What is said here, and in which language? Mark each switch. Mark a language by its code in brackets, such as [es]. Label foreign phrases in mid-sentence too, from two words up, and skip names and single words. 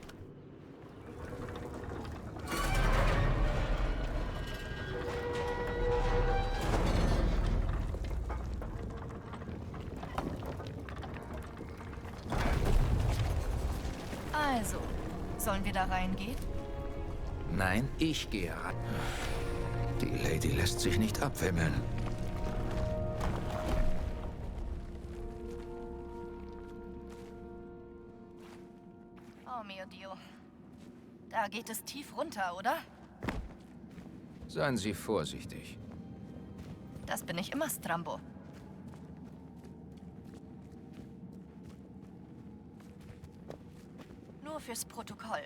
[de] Also, sollen wir da reingehen? Nein, ich gehe ran. Die Lady lässt sich nicht abwimmeln. [it] Oh mio Dio. [de] Da geht es tief runter, oder? Seien Sie vorsichtig. Das bin ich immer, Strambo. Nur fürs Protokoll.